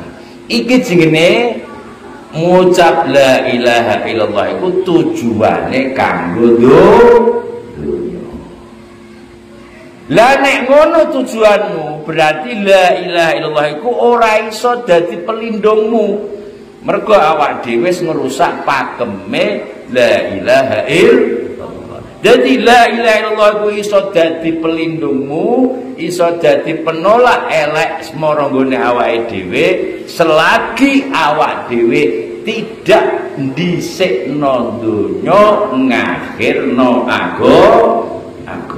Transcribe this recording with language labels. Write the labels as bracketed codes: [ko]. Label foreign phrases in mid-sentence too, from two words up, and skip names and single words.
[jv] Iki jenenge ngucap [ar] لا إله إلا الله [jv] iku tujuane kanggo dunya. Lah nek ngono tujuanmu berarti [ar] لا إله إلا الله [jv] iku ora iso dadi pelindungmu. Mergo awak dhewe wis ngerusak pakeme [ar] لا إله إلا الله. [jv] Jadi [ar] لا إله إلا الله [jv] iku iso dadi pelindungmu, iso dadi penolak elek semoronggone awake dhewe selagi awak dhewe tidak dhisikno donya ngakhirno agama.